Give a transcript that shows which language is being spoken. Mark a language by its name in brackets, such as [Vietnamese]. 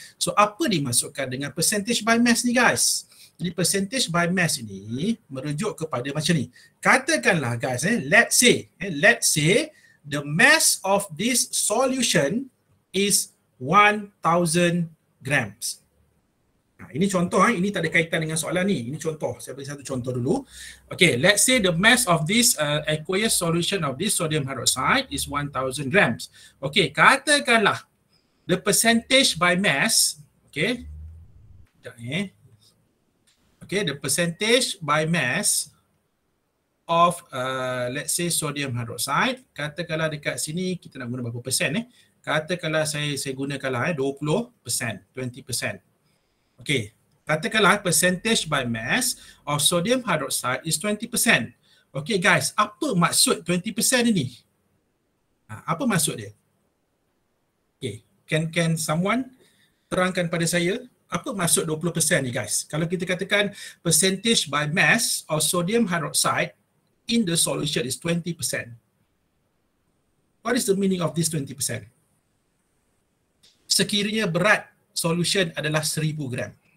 [Malay] So apa dimasukkan dengan percentage by mass ni guys? Jadi percentage by mass ini merujuk kepada macam ni. Katakanlah guys, [English] let's say the mass of this solution is 1000 grams. [Malay] Ini contoh, ini tak ada kaitan dengan soalan ni. Ini contoh. Saya beri satu contoh dulu. [English] Okay, let's say the mass of this aqueous solution of this sodium hydroxide is 1000 grams. [Malay] Okay, katakanlah [English] the percentage by mass, okay, the percentage by mass of let's say sodium hydroxide, [Malay] katakanlah dekat sini kita nak guna berapa persen katakanlah saya gunakanlah 20%, 20%. [English] Okay, katakanlah percentage by mass of sodium hydroxide is 20%. [Malay] Okay guys, apa maksud 20% ini? Apa maksud dia? [English] Okay, can someone [Malay] terangkan pada saya apa maksud 20% ni guys? Kalau kita katakan [English] percentage by mass of sodium hydroxide in the solution is 20%. What is the meaning of this 20%? [Malay] Sekiranya berat solution adalah 1000 gram.